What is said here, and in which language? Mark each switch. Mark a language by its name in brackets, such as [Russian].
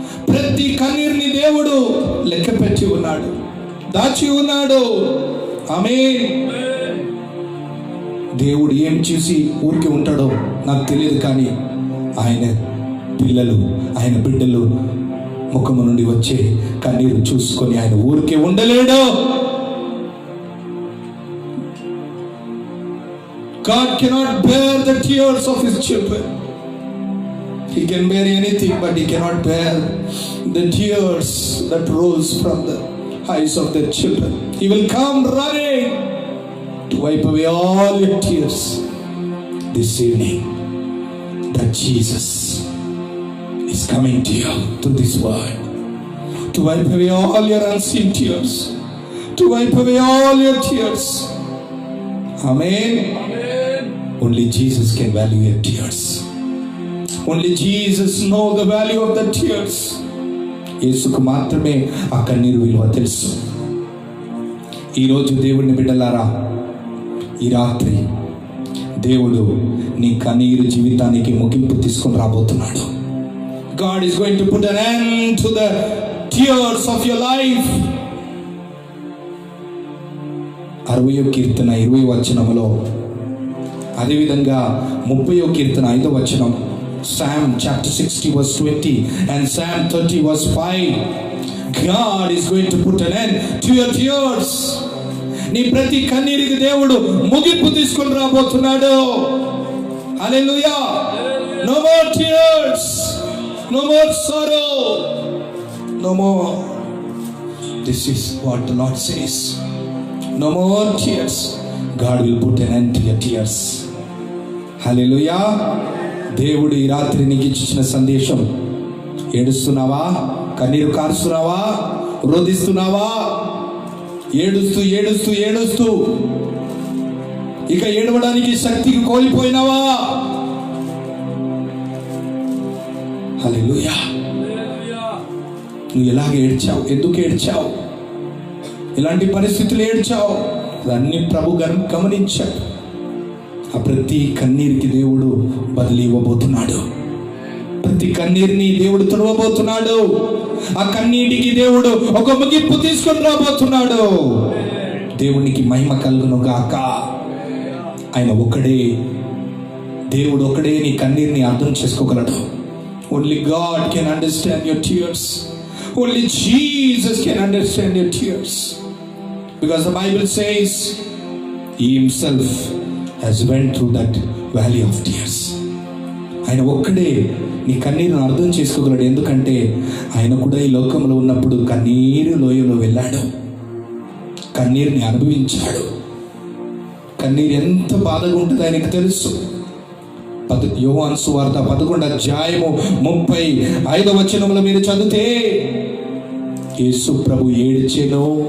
[Telugu] ప్రతి కన్నీరుని దేవుడు లెక్క పెట్టి ఉన్నాడు, దాచి ఉన్నాడు. ఆమేన్. దేవుడు ఏం చూసి ఊరికి ఉంటాడో నాకు తెలియదు, కానీ ఆయన పిల్లలు, ఆయన బిడ్డలు ముఖము నుండి వచ్చే కన్నీరు చూసుకొని ఆయన ఊరికే ఉండలేడు. [English] God cannot bear the tears of his children. He can bear anything, but he cannot bear the tears that rolls from the eyes of their children. He will come running to wipe away all your tears. This evening, that Jesus is coming to you through this word, to wipe away all your unseen tears, to wipe away all your tears. Amen. Only Jesus can value your tears. Only Jesus know the value of the tears. [Telugu] యేసుకు మాత్రమే ఆ కన్నీరు విలువ తెలుసు. ఈరోజు దేవుని బిడ్డలారా, ఈ రాత్రి దేవుడు నీ కన్నీరు జీవితానికి ముగింపు తీసుకొని రాబోతున్నాడు. [English] God is going to put an end to the tears of your life. [Telugu] 60వ కీర్తన 20వ వచనములో, అదేవిధంగా 30వ కీర్తన 5వ వచనం, [English] Psalm chapter 60 verse 20 and Psalm 30 verse 5, God is going to put an end to your tears. [Telugu] నీ ప్రతి కన్నీరికి దేవుడు ముగింపు తీసుకొని రాబోతున్నాడు. హల్లెలూయా. [English] No more tears, no more sorrow, no more. This is what the Lord says. No more tears. God will put an end to your tears. [Telugu] హల్లెలూయా. దేవుడు ఈ రాత్రి నీకు ఇచ్చిన సందేశం, ఏడుస్తున్నావా, కన్నీరు కారుస్తున్నావా, రోధిస్తున్నావా, ఏడుస్తూ ఏడుస్తూ ఏడుస్తూ ఇక ఏడవడానికి శక్తికి కోల్పోయినావా? హల్లెలూయా. నువ్వు ఎలాగ ఏడ్చావు, ఎందుకు ఏడ్చావు, ఇలాంటి పరిస్థితులు ఏడ్చావు, అన్ని ప్రభు గమనించాడు. ఆ ప్రతి కన్నీరికి దేవుడు బదిలీ ఇవ్వబోతున్నాడు. ప్రతి కన్నీరుని దేవుడు తుడవబోతున్నాడు. ఆ కన్నీటికి దేవుడు ఒక ముగింపు తీసుకొని రాబోతున్నాడు. దేవునికి మహిమ కలుగును గాక. ఆయన ఒక్కడే, దేవుడు ఒక్కడే నీ కన్నీరుని అర్థం చేసుకోగలడు. [English] Only God can understand your tears. Only Jesus can understand your tears. Because the Bible says He Himself has went through that valley of tears. [Telugu] ఆయన ఒక్కడే నీ కన్నీరును అర్థం చేసుకోగలడు. ఎందుకంటే ఆయన కూడా ఈ లోకంలో ఉన్నప్పుడు కన్నీరు లోయలో వెళ్ళాడు, కన్నీరుని అనుభవించాడు. కన్నీరు ఎంత బాధగా ఉంటుంది ఆయనకు తెలుసు. యోహాను సువార్త 11వ అధ్యాయము 35వ వచనంలో మీరు చదివితే, యేసు ప్రభు ఏడ్చెను.